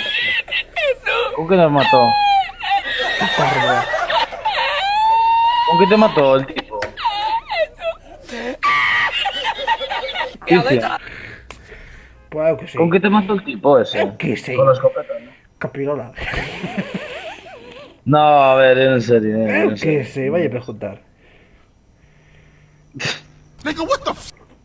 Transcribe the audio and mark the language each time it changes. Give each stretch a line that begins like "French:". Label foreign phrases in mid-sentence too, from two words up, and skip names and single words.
Spanish: ¿Con qué te mató? ¿Con qué te mató el tipo? Cristian,
Galician: Pois eu que sei.
Spanish: ¿con qué te mató el tipo ese?
Galician: Eu que sei.
Spanish: Con la escopeta, ¿no? Capirola. No, a ver, en serio.
Galician: Eu
Spanish: En serio.
Galician: que sei, vai a preguntar.
English: Nigga, what the f?